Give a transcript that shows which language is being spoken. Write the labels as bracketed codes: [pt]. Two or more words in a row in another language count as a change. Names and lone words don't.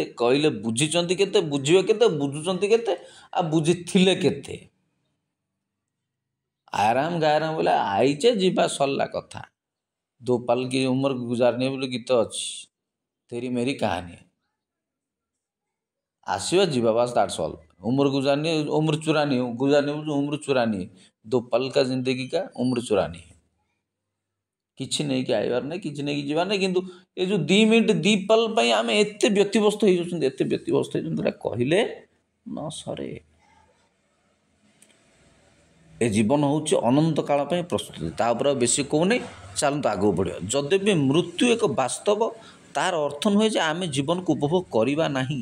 [or] କହିଲେ ବୁଝିଛନ୍ତି କେତେ, ବୁଝିବେ କେତେ, ବୁଝୁଛନ୍ତି କେତେ, ଆଉ ବୁଝିଥିଲେ କେତେ? ଆରାମ ଗାରାମ ବୋଲେ ଆଇଚେ ଯିବା ସରିଲା କଥା। [hi] दो पल की उम्र गुजारनी [or] ବୋଲି ଗୀତ ଅଛି, [hi] तेरी मेरी कहानी। [or] ଆସିବା ଯିବା ବାସ୍, [en] that's all. [hi] उम्र गुजारनी है, उम्र चुरानी है, गुजारनी है, उम्र चुरानी है। 2 पल का जिंदगी का उम्र चुरानी है। [or] କିଛି ନେଇକି ଆଇବାର ନାହିଁ, କିଛି ନେଇକି ଯିବାର ନାହିଁ, କିନ୍ତୁ ଏ ଯେଉଁ 2 ମିନିଟ୍ 2 ପଲ ପାଇଁ ଆମେ ଏତେ ବ୍ୟତିବ୍ୟସ୍ତ ହେଇଯାଉଛନ୍ତି, ଏତେ ବ୍ୟତିବ୍ୟସ୍ତ ହେଇଯାଉଛନ୍ତି, ଏଟା କହିଲେ ନ ସରେ। ଏ ଜୀବନ ହେଉଛି ଅନନ୍ତ କାଳ ପାଇଁ ପ୍ରସ୍ତୁତି। ତା ଉପରେ ଆଉ ବେଶୀ କହୁନି, ଚାଲନ୍ତୁ ଆଗକୁ ବଢ଼ିବା। ଯଦ୍ୟପି ମୃତ୍ୟୁ ଏକ ବାସ୍ତବ, ତାହାର ଅର୍ଥ ନୁହେଁ ଯେ ଆମେ ଜୀବନକୁ ଉପଭୋଗ କରିବା ନାହିଁ।